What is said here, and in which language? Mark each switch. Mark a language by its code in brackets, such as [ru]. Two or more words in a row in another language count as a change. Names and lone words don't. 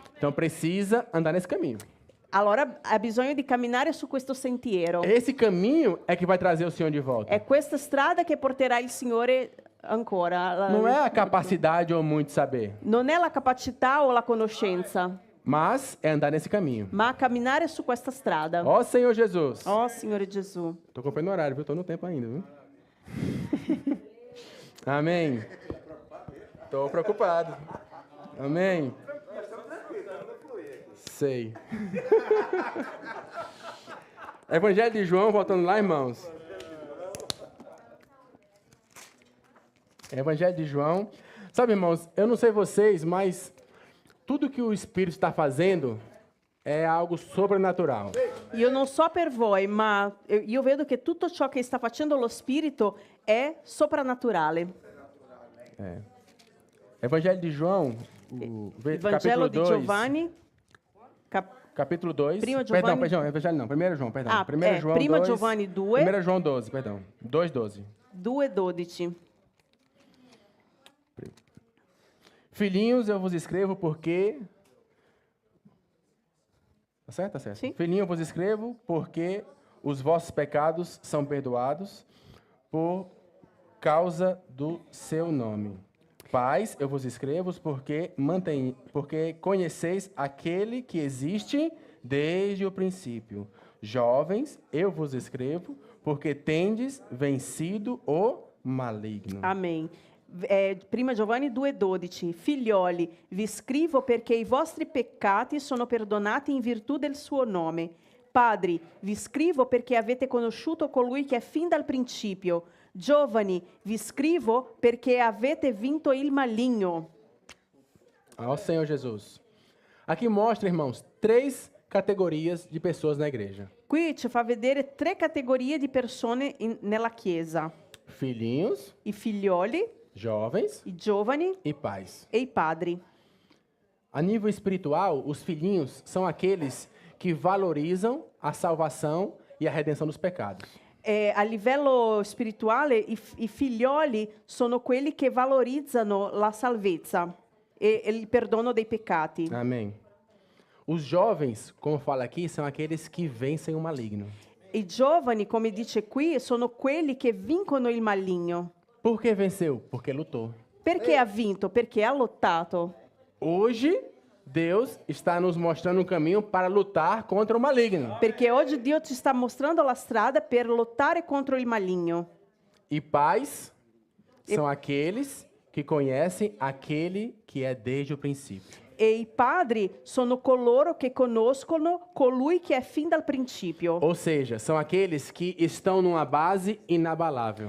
[pt] Então precisa andar nesse caminho. [it] Allora ha bisogno di camminare su questo sentiero. [pt] Esse caminho é que vai trazer o Senhor de volta. [it] È questa strada che porterà il Signore ancora. [pt] Não é a capacidade ou muito saber, [it] Non è la capacità o la conoscenza, [pt] mas é andar nesse caminho. [it] ma camminare su questa strada. [pt] Ó Senhor Jesus. [it] Oh, Signore Gesù. [pt] Tô acompanhando o horário, viu? Tô no tempo ainda, viu? Amém. Tô preocupado. Amém. Sei. Evangelho de João, voltando lá, irmãos. Evangelho de João. Sabe, irmãos, eu não sei vocês, mas tudo que o Espírito está fazendo é algo sobrenatural. [it] Io non so per voi, ma io vedo che tutto ciò che sta facendo lo Spirito è soprannaturale. [pt] É. Evangelho de João, [it] Il Vangelo [pt] capítulo [it] di [pt] 2. [it] Giovanni, [pt] Capítulo 2. [it] Primo [pt] Perdão, [it] Giovanni- [pt] perdão, Evangelho não, 1 João, perdão. Ah, 1 João [it] Prima [pt] 2. [it] Giovanni 2. [pt] 1 João 12, perdão. 2:12. [it] 2,12. [pt] Filhinhos, eu vos escrevo porque... Tá certo? Tá certo. Sim. Filhinho, eu vos escrevo porque os vossos pecados são perdoados por causa do seu nome. Pais, eu vos escrevo porque conheceis aquele que existe desde o princípio. Jovens, eu vos escrevo porque tendes vencido o maligno. Amém. [it] Prima Giovanni 2,12. Figlioli, vi scrivo perché i vostri peccati sono perdonati in virtù del suo nome. Padri, vi scrivo perché avete conosciuto colui che è fin dal principio. Giovani, vi scrivo perché avete vinto il maligno. [pt] Ó Senhor Jesus. Aqui mostra, irmãos, 3 categorias de pessoas na igreja. [it] Qui ci fa vedere 3 categorie di persone nella Chiesa. [pt] Filhinhos, [it] I figlioli, [pt] jovens [it] i giovani [pt] e pais. [it] e i padri. [pt] A nível espiritual, os filhinhos são aqueles que valorizam a salvação e a redenção dos pecados. [it] A livello spirituale, i figlioli sono quelli che valorizzano la salvezza e il perdono dei peccati. [pt] Amém. Os jovens, como fala aqui, são aqueles que vencem o maligno. [it] I giovani, come dice qui, sono quelli che vincono il maligno. [pt] Por que venceu? Porque lutou. [it] Perché ha vinto? Perché ha lottato. [pt] Hoje, Deus está nos mostrando um caminho para lutar contra o maligno. [it] Perché oggi Dio ci sta mostrando la strada per lottare contro il maligno. [pt] E pais são aqueles que conhecem aquele que é desde o princípio. [it] E i padri sono coloro che conoscono colui che è fin dal principio. [pt] Ou seja, são aqueles que estão numa base inabalável.